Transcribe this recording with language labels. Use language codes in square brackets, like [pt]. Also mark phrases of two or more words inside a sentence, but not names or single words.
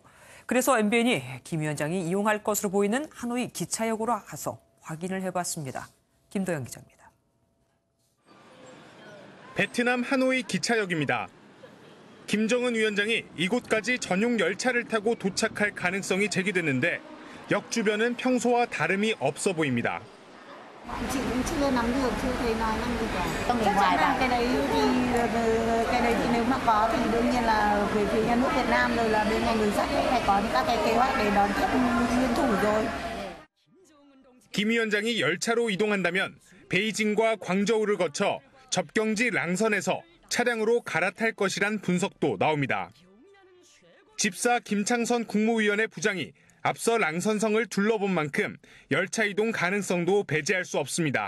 [ko] 그래서 MBN이 김 위원장이 이용할 것으로 보이는 하노이 기차역으로 가서 확인을 해봤습니다. 김도영 기자입니다. 베트남 하노이 기차역입니다. 김정은 위원장이 이곳까지 전용 열차를 타고 도착할 가능성이 제기됐는데 역 주변은 평소와 다름이 없어 보입니다. [vi] Chị cũng chưa nắm được, chưa thấy nói năng gì cả. Chắc chắn là cái đấy thì nếu mà có thì đương nhiên là về phía nhà nước Việt Nam rồi là bên ngành đường sắt phải có những các cái kế hoạch để đón tiếp nguyên thủ rồi. [ko] 김 위원장이 열차로 이동한다면 베이징과 광저우를 거쳐 접경지 랑선에서 차량으로 갈아탈 것이란 분석도 나옵니다. 집사 김창선 국무위원회 부장이 앞서 랑선성을 둘러본 만큼 열차 이동 가능성도 배제할 수 없습니다.